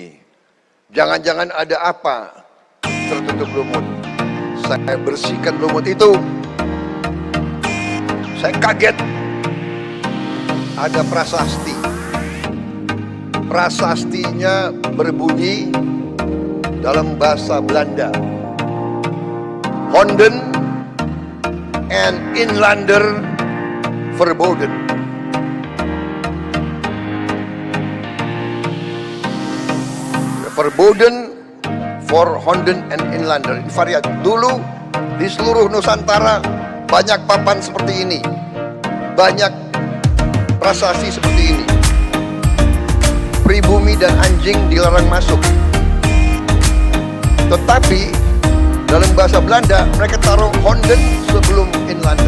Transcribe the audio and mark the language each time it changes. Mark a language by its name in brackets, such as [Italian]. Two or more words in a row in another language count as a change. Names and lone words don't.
[Indonesian] Jangan-jangan ada apa tertutup lumut. Saya bersihkan lumut itu. Saya kaget. Ada prasasti. Prasastinya berbunyi dalam bahasa Belanda. [Dutch] Honden en inlander verboden. Verboden for Honden en inlander. [Indonesian] Ini variasi. Dulu di seluruh Nusantara banyak papan seperti ini, banyak prasasti seperti ini. Pribumi dan anjing dilarang masuk. Tetapi dalam bahasa Belanda mereka taruh Honden sebelum inlander.